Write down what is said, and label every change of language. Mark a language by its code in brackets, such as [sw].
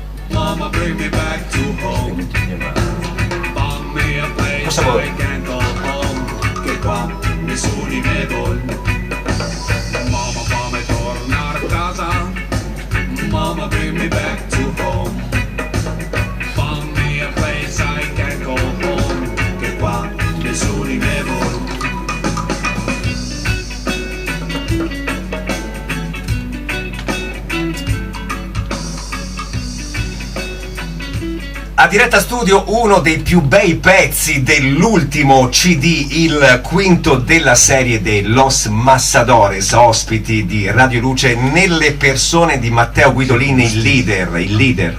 [en] Mama, bring me back to home. Find me a place I can go home. [it] Che qua nessuno mi vuole. Mama, fammi tornare a casa. [en] Mama, bring me back to home. Find me a place I can go home. [it] Che qua nessuno mi vuole. A Diretta Studio uno dei più bei pezzi dell'ultimo CD, il quinto della serie dei Los Massadores, ospiti di Radio Luce nelle persone di Matteo Guidolini, il leader.